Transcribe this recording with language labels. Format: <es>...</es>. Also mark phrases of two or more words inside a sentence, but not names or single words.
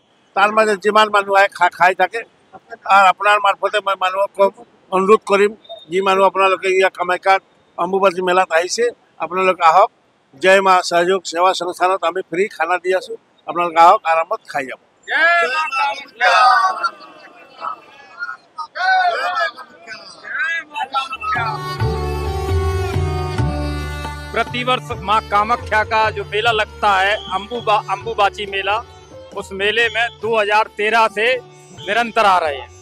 <as>তাৰ মাজত যিমান মানুহ আহে খাই থাকে। আৰু আপোনাৰ মাৰফতে মই মানুহক অনুৰোধ কৰিম, যি মানুহ আপোনালোকে ইয়াত কামাখ্যাত অম্বুবাচী মেলাত আহিছে, আপোনালোকে আহক। জয় মা সহযোগ সেৱা সংস্থানত আমি ফ্ৰী খানা দি আছোঁ, আপোনালোকে আহক, আৰামত খাই যাব।</as> <hi>प्रतिवर्ष माँ कामाख्या का जो मेला लगता है अम्बुबाची मेला, उस मेले में 2013 से निरंतर आ रहे हैं।</hi>